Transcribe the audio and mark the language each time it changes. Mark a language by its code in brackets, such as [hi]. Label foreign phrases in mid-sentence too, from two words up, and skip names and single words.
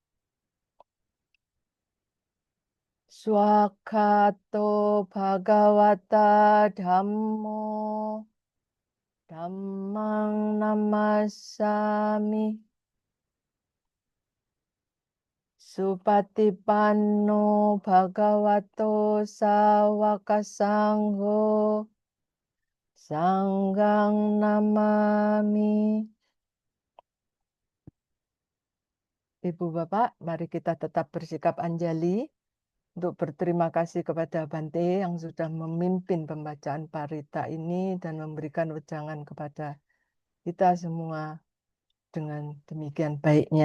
[pi] Swakato Bhagavata Dhammo Dhammang Namasami Supatipanno Bhagavato Sawaka Sangho Sanghang Namami. [id] Ibu Bapak, mari kita tetap bersikap anjali untuk berterima kasih kepada Bante yang sudah memimpin pembacaan parita ini dan memberikan wejangan kepada kita semua dengan demikian baiknya.